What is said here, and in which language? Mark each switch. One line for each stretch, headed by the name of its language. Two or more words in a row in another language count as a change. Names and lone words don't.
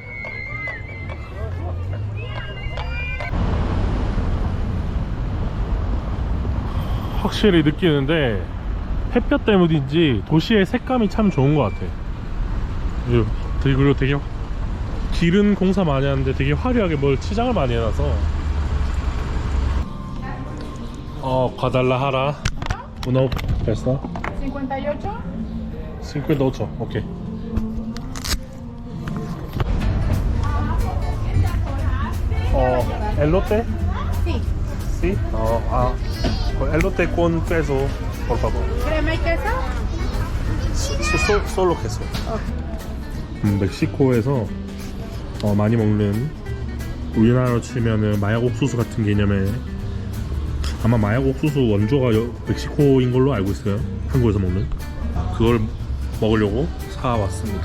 Korean: 확실히 느끼는데 햇볕 때문인지 도시의 색감이 참 좋은 것 같아. 그리고 되게 길은 공사 많이 하는데 되게 화려하게 치장을 많이 해놔서.
Spanish: 과달라하라 uno peso 58.
Korean: 58 오케이. elote
Spanish: Sí. sí elote con queso por favor. ¿Crema y queso? solo queso.
Korean: 멕시코에서 많이 먹는, 우리나라로 치면은 마약 옥수수 같은 개념의, 아마 마약 옥수수 원조가 멕시코인 걸로 알고 있어요. 한국에서 먹는. 그걸 먹으려고 사왔습니다.